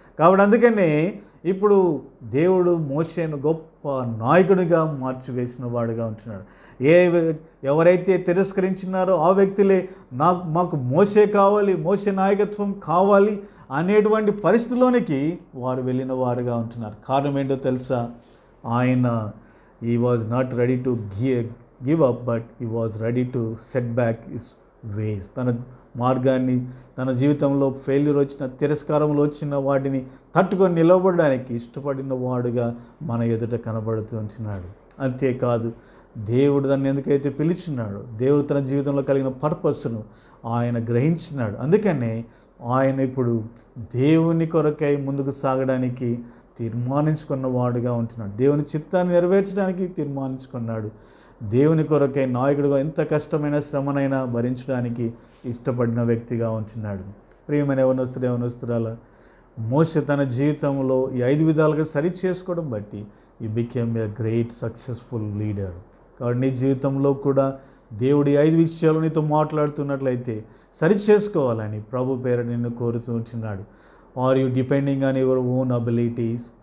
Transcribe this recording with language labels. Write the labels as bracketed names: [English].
[Telugu] కాబట్టి అందుకనే ఇప్పుడు దేవుడు మోషేను గొప్ప నాయకుడిగా మార్చివేసిన వాడుగా ఉంటున్నాడు. ఎవరైతే తిరస్కరించినారో ఆ వ్యక్తులే మాకు మోషే కావాలి, మోషే నాయకత్వం కావాలి అనేటువంటి పరిస్థితిలోనికి వారు వెళ్ళిన వారుగా ఉంటున్నారు. కారణం ఏంటో తెలుసా? ఆయన [English] he was not ready to give up, but he was ready to set back his ways. [Telugu] తన మార్గాన్ని, తన జీవితంలో ఫెయిల్యూర్ వచ్చిన, తిరస్కారంలో వచ్చిన వాటిని తట్టుకొని నిలబడడానికి ఇష్టపడిన వాడుగా మన ఎదుట కనబడుతూ ఉంటున్నాడు. అంతేకాదు, దేవుడు దాన్ని ఎందుకైతే పిలిచినాడో, దేవుడు తన జీవితంలో కలిగిన పర్పస్ను ఆయన గ్రహించినాడు. అందుకనే ఆయన ఇప్పుడు దేవుని కొరకై ముందుకు సాగడానికి తీర్మానించుకున్న వాడుగా ఉంటున్నాడు. దేవుని చిత్తాన్ని నెరవేర్చడానికి తీర్మానించుకున్నాడు. దేవుని కొరకై నాయకుడిగా ఎంత కష్టమైన శ్రమనైనా భరించడానికి ఇష్టపడిన వ్యక్తిగా ఉంటున్నాడు. ప్రియమైన యవనస్తురాల, మోషే తన జీవితంలో ఈ 5 విధాలుగా సరి చేసుకోవడం బట్టి [English] ఈ became a great successful leader. [Telugu] కాబట్టి నీ జీవితంలో కూడా దేవుడి 5 విషయాలు నీతో మాట్లాడుతున్నట్లయితే సరి చేసుకోవాలని ప్రభు పేర నిన్ను కోరుతూ ఉంటున్నాడు. [English] Are you depending on your own abilities?